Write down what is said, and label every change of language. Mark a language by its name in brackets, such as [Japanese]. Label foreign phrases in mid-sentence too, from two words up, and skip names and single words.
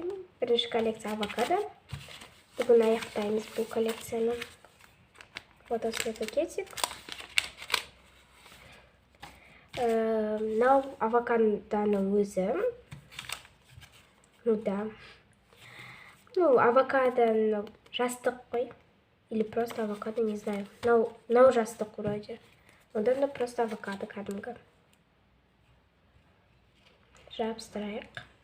[Kazakh] Бірінші коллекция авокадо. Бүгін аяқтаймыз бұл коллекцияны. Вот осындай пакетик. Мынау авокадоның өзі. Авокадоны жастық қой. [Russian] Или просто авокадо, не знаю. [Kazakh] Мынау жастық вроде. Одан да просто авокадо кәдімгі. Жабыстырайық.